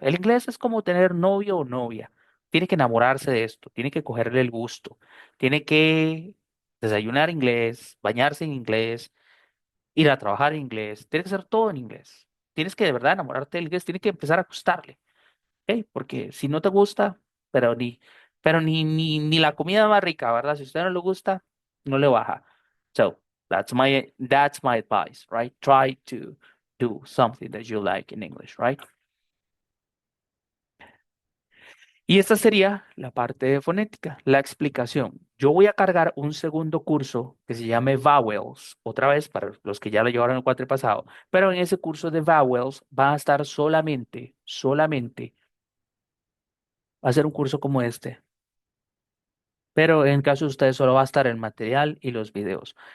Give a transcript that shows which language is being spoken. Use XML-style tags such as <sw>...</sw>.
<es>El inglés es como tener novio o novia. Tiene que enamorarse de esto, tiene que cogerle el gusto, tiene que desayunar inglés, bañarse en inglés, ir a trabajar en inglés, tiene que hacer todo en inglés. Tienes que de verdad enamorarte del inglés, tiene que empezar a gustarle. Porque si no te gusta, pero ni, pero ni la comida más rica, ¿verdad? Si a usted no le gusta, no le baja.</es> <en>So that's my advice, right? Try to do something that you like in English, right?</en> <es>Y esta sería la parte de fonética, la explicación. Yo voy a cargar un segundo curso que se llame Vowels, otra vez para los que ya lo llevaron el cuatro pasado, pero en ese curso de Vowels va a estar solamente, va a ser un curso como este, pero en caso de ustedes solo va a estar el material y los videos.</es>